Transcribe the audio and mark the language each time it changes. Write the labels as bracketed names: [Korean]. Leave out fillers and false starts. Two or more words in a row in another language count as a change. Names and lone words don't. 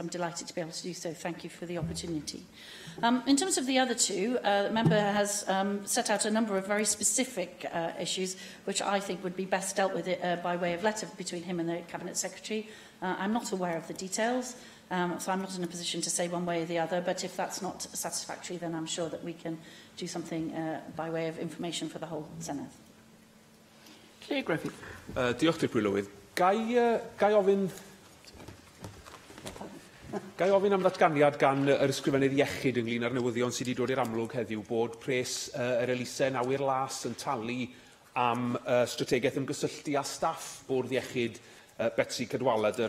[English] I'm delighted to be able to do so. Thank you for the opportunity. In terms of the other two, the member has set out a number of very specific issues which I think would be best dealt with by way of letter between him and the Cabinet Secretary. I'm not aware of the details, so I'm not in a position to say one way or the other, but if that's not satisfactory, then I'm sure that we can do something by way of information for the whole Senedd. [Welsh] Lle Griffith. Diolch, Deputy Llywydd. Gai ofyn... Gai ofyn am ddatganiad gan yr ysgrifennydd iechyd ynglyn â'r newyddion sydd wedi dod i'r amlwg heddiw bod pres yr elusen awyr las yn talu am strategaeth ymgysylltu a staff bwrdd iechyd Betsy Cadwaladr.